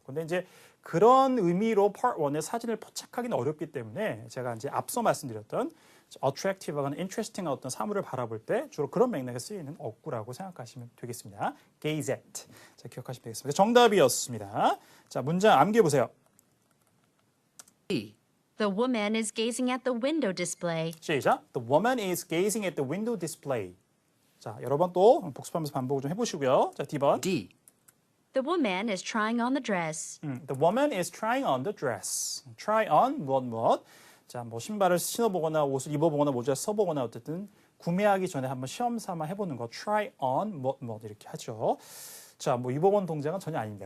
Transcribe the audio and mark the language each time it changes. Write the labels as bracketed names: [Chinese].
[Korean] 근데 이제 그런 의미로 Part 1의 사진을 포착하기는 어렵기 때문에 제가 이제 앞서 말씀드렸던 attractive하거나 interesting한 어떤 사물을 바라볼 때 주로 그런 맥락에 쓰이는 어구라고 생각하시면 되겠습니다. [English] gaze at. [Korean] 자, 기억하시면 되겠습니다. 정답이었습니다. 자, 문장 암기해 보세요. [English] D. The woman is gazing at the window display. [Korean] 시작. [English] The woman is gazing at the window display. [Korean] 자, 여러 번 또 복습하면서 반복을 좀 해보시고요. 자, D번. [English] D. The woman is trying on the dress. The woman is trying on the dress. Try on [Korean] 무엇. 자, 뭐 신발을 신어보거나 옷을 입어보거나 모자를 써보거나 어쨌든 구매하기 전에 한번 시험 삼아 해보는 거. [English] Try on [Korean] 무엇 이렇게 하죠. 자, 뭐 입어본 동작은 전혀 아닙니다.